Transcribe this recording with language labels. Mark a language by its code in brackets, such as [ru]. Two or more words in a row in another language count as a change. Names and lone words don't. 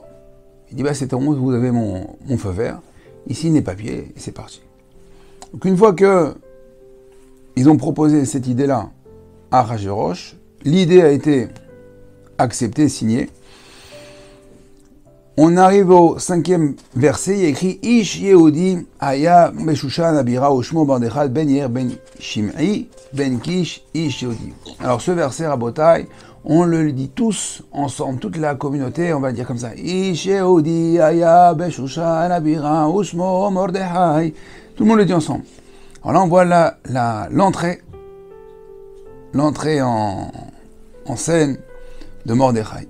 [fr] Il dit, c'est au moins vous avez mon feu vert. Ici, les papiers, et c'est parti. Donc une fois que ils ont proposé cette idée-là à Achashverosh, l'idée a été acceptée, signée. On arrive au 5e verset, il y a écrit [he] איש יהודי היה בשושן הבירה ושמו מרדכי בן יאיר בן שמעי בן קיש איש יהודי. [fr] Alors ce verset, Rabotai, on le dit tous ensemble, toute la communauté, on va le dire comme ça. [he] איש יהודי היה בשושן הבירה ושמו מרדכי. [fr] Tout le monde le dit ensemble. Alors là on voit l'entrée en scène de Mordechai.